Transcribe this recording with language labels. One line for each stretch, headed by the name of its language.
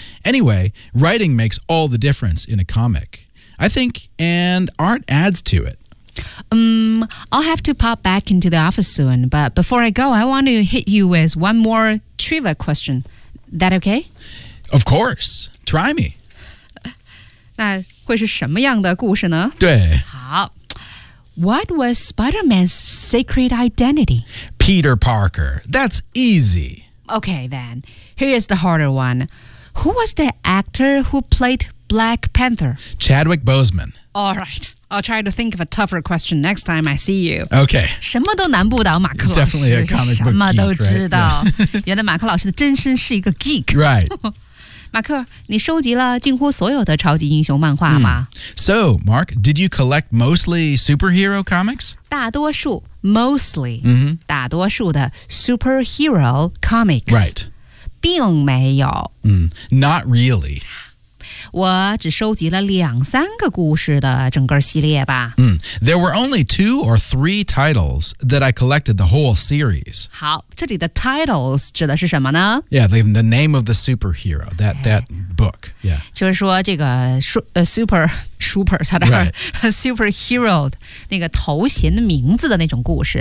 English: Anyway, writing makes all the difference in a comic, I think, and art adds to it. I'll have to pop back into the office soon, but before I go, I want to hit you with one more trivia question. That okay? Of course. Try me.
Chinese: 那会是什么样的故事呢？对。
English: 好。What was Spider-Man's secret identity? Peter Parker. That's easy. Okay, then. Here's the harder one. Who was the actor who played Black Panther? Chadwick Boseman. All right. I'll try to think of a tougher question next time I see you. Okay.
Chinese: 什么都难不倒马克老师。
English: Definitely a comic book geek,
Chinese: 什么都知道。
English: Right?
Chinese: Yeah. 原来马克老师的真身是一个 geek.
English: Right.
Chinese: 马克，你收集了近乎所有的超级英雄漫画吗？
English: So, Mark, did you collect mostly superhero comics?
Chinese: 大多数 mostly、
English: mm-hmm.
Chinese: 大多数的
English: superhero comics. Right.
Chinese: 并没有。
English: Not really.
Chinese: 我只收集了两三个故事的整个系列吧。
English: There were only two or three titles that I collected the whole series.
Chinese: 好，这里的 titles 指的是什么呢？
English: Yeah, the name of the superhero, that book. Yeah.
Chinese: 就是说这个 super 他的、
English: right.
Chinese: superhero 那个头衔的名字的那种故事。